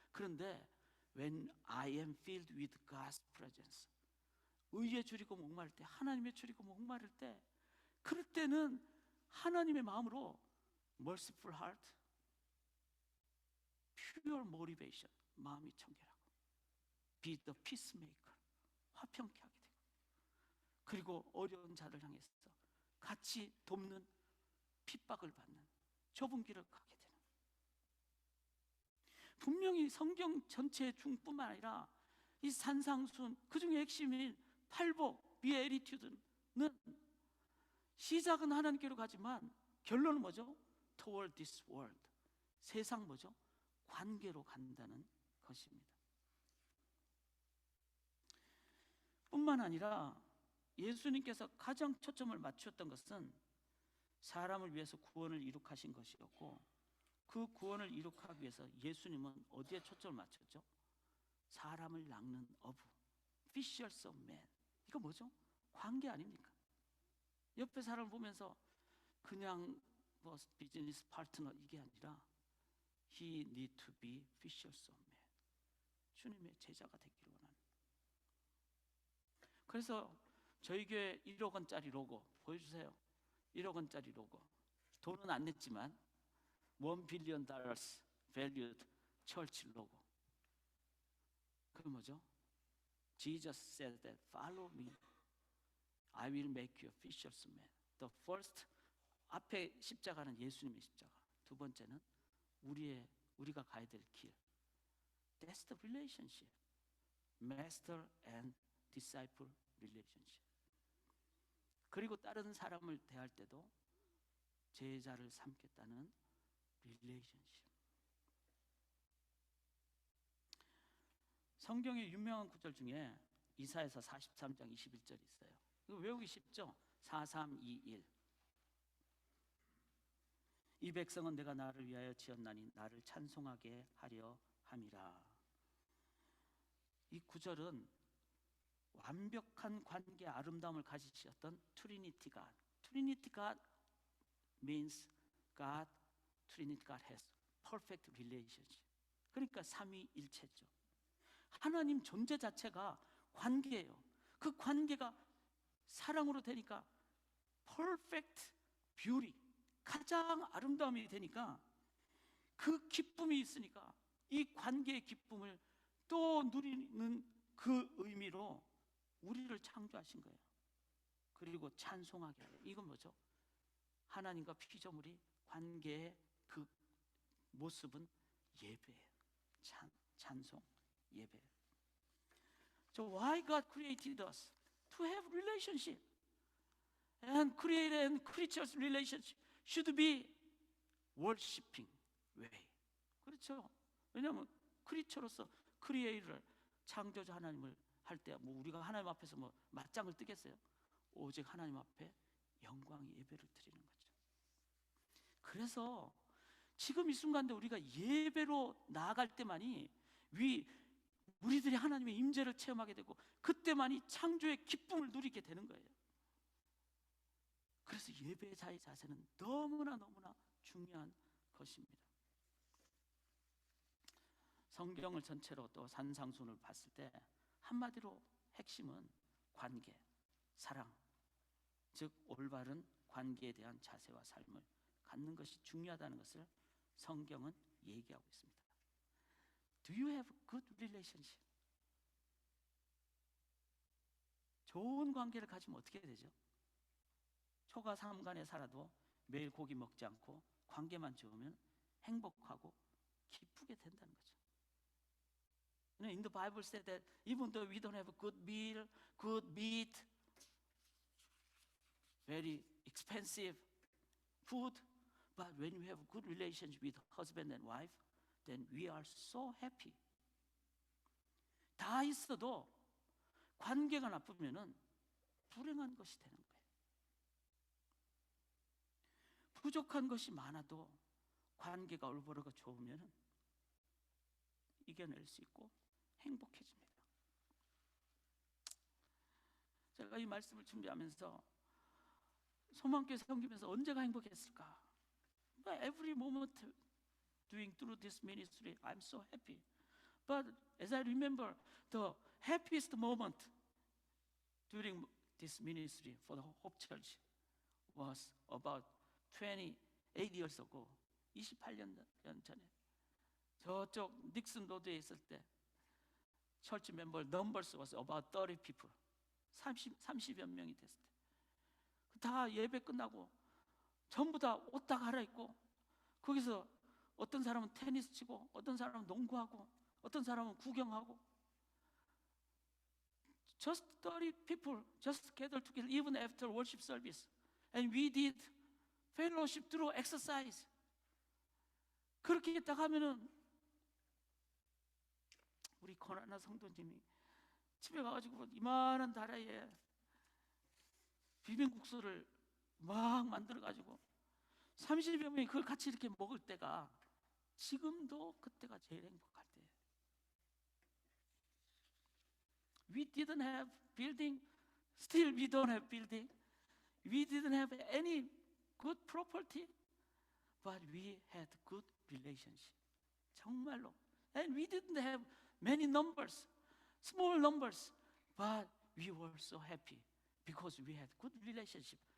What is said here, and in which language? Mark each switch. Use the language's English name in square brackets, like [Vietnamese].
[Korean] 그런데 [English] when I am filled with God's presence, [Korean] 의에 줄이고 목마를 때, 하나님에 줄이고 목마를 때, 그럴 때는 하나님의 마음으로 [English] merciful heart, pure motivation, [Korean] 마음이 청결하고 [English] be the peacemaker, [Korean] 화평케 하게 되고, 그리고 어려운 자를 향해서 같이 돕는, 핍박을 받는 좁은 길을 가게 되는. 분명히 성경 전체 중뿐만 아니라 이 산상순, 그 중에 핵심인 팔복, 비에리튜드는 시작은 하나님께로 가지만 결론은 뭐죠? [English] Toward this world, [Korean] 세상 뭐죠? 관계로 간다는 것입니다. 뿐만 아니라 예수님께서 가장 초점을 맞추었던 것은 사람을 위해서 구원을 이룩하신 것이었고, 그 구원을 이룩하기 위해서 예수님은 어디에 초점을 맞췄죠? 사람을 낚는 어부, [English] fishers of men. [Korean] 이거 뭐죠? 관계 아닙니까? 옆에 사람을 보면서 그냥 뭐 비즈니스 파트너 이게 아니라 [English] He need to be fishers of men. [Korean] 주님의 제자가 되기를 원하는. 그래서 저희 교회 1억 원짜리 로고 보여주세요. 1억 원짜리 로고. 돈은 안 냈지만 [English] $1 billion valued church [Korean] 로고. 그게 뭐죠? [English] Jesus said that follow me, I will make you fishers of men. The first, [Korean] 앞에 십자가는 예수님의 십자가. 두 번째는 우리가 가야 될 길. [English] That's the relationship. Master and disciple relationship. [Korean] 그리고 다른 사람을 대할 때도 제자를 삼겠다는 relationship. 성경의 유명한 구절 중에 이사야서 43장 21절이 있어요. 이거 외우기 쉽죠? 4321. 이 백성은 내가 나를 위하여 지었나니 나를 찬송하게 하려 함이라. 이 구절은 완벽한 관계의 아름다움을 가지셨던 트리니티 갓. [English] 트리니티 갓 means God, Trinity God has perfect relationship. [Korean] 그러니까 삼위일체죠. 하나님 존재 자체가 관계예요. 그 관계가 사랑으로 되니까 [English] perfect beauty, [Korean] 가장 아름다움이 되니까 그 기쁨이 있으니까 이 관계의 기쁨을 또 누리는 그 의미로 우리를 창조하신 거예요. 그리고 찬송하게 하려. 이건 뭐죠? 하나님과 피조물이 관계의 그 모습은 예배예요. 찬송, 예배. [English] So why God created us? To have relationship. And created and creatures relationship should be worshiping way. [Korean] 그렇죠. 왜냐하면 크리처로서 크리에이터를 창조자 하나님을 할 때 뭐 우리가 하나님 앞에서 뭐 맞짱을 뜨겠어요? 오직 하나님 앞에 영광의 예배를 드리는 거죠. 그래서 지금 이 순간도 우리가 예배로 나아갈 때만이 우리들이 하나님의 임재를 체험하게 되고 그때만이 창조의 기쁨을 누리게 되는 거예요. 그래서 예배자의 자세는 너무나 중요한 것입니다. 성경을 전체로 또 산상순을 봤을 때 한마디로 핵심은 관계, 사랑, 즉 올바른 관계에 대한 자세와 삶을 갖는 것이 중요하다는 것을 성경은 얘기하고 있습니다. [English] Do you have good relationship? [Korean] 좋은 관계를 가지면 어떻게 되죠? 초가 삼간에 살아도 매일 고기 먹지 않고 관계만 좋으면 행복하고 기쁘게 된다는 거죠. [English] In the Bible said that even though we don't have a good meal, good meat, very expensive food, but when we have a good relationship with husband and wife, then we are so happy. [Korean] 다 있어도 관계가 나쁘면은 불행한 것이 되는 거예요. 부족한 것이 많아도 관계가 올바르고 좋으면 이겨낼 수 있고 행복해집니다. 제가 이 말씀을 준비하면서 소망교회 섬기면서 언제가 행복했을까? [English] Every moment doing through this ministry, I'm so happy. But as I remember, the happiest moment during this ministry for the Hope Church was about 28 years ago. [Korean] 28년 전에 저쪽 닉슨 로드에 있을 때 [English] church member numbers was about 30 people. [Korean] 30여 명이 됐을 때 다 예배 끝나고 전부 다 옷 다 갈아입고 거기서 어떤 사람은 테니스 치고 어떤 사람은 농구하고 어떤 사람은 구경하고 [English] just 30 people just gathered together even after worship service and we did fellowship through exercise. [Korean] 그렇게 딱 하면은 우리 권하나 성도님이 집에 가가지고 이만한 다라이에 비빔국수를 막 만들어가지고 30여 명이 그걸 같이 이렇게 먹을 때가 지금도 그때가 제일 행복할 때예요. [English] We didn't have building, still we don't have building. We didn't have any good property, but we had good relationship. [Korean] 정말로. [English] And we didn't have many numbers, small numbers, but we were so happy because we had good relationship.